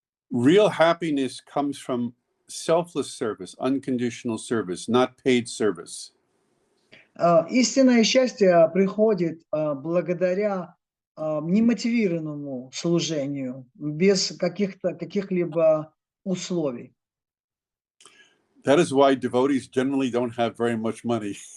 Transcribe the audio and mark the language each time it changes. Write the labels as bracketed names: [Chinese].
[English] Real happiness comes from selfless service, unconditional service, not paid service. [Russian] Истинное счастье приходит благодаря немотивированному служению, без каких-либо условий. [English] That is why devotees generally don't have very much money.